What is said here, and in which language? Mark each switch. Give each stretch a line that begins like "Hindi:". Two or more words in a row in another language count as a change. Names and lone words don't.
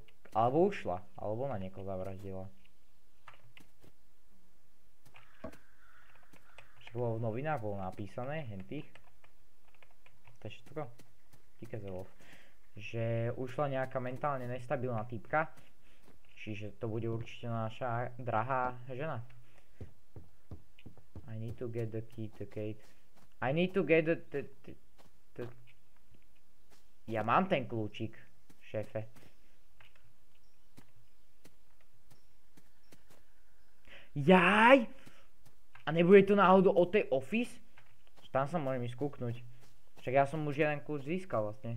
Slovak: Alebo ušla, alebo ona niekoho zavraždila. Čo bolo v novinách, bolo napísané, hentých. To je všetko. Díkez elf. Že ušla nejaká mentálne nestabilná typka. Čiže to bude určite naša drahá žena.
English: I need to get the key to gate. I need to get the...
Slovak: Ja mám ten kľúčik, šéfe. Jaj! A nebude to náhodou o tej office? Tam sa môžem ísť kúknuť. Však ja som už jeden kľúč získal vlastne.